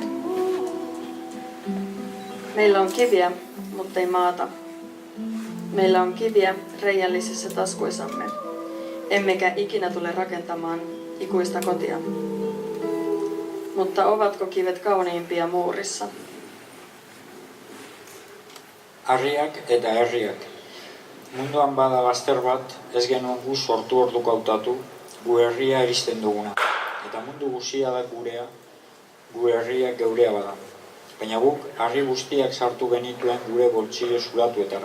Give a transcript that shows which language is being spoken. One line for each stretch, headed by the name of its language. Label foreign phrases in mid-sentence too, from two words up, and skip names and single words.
Finnish: Meillä on kiviä, mutta ei maata. Meillä on kiviä reiällisissä taskuissamme, emmekä ikinä tule rakentamaan ikuista kotia. Mutta ovatko kivet kauniimpia muurissa?
Basque: Harriak eta herriak. Munduan bada laster bat, ez genuen gu sortu orduko hautatu, gu herria eristen duguna. Eta mundu guzia da gurea, gu herria geurea bada. Baina guk harri guztiak sartu genituen gure boltsillo zulatuetara.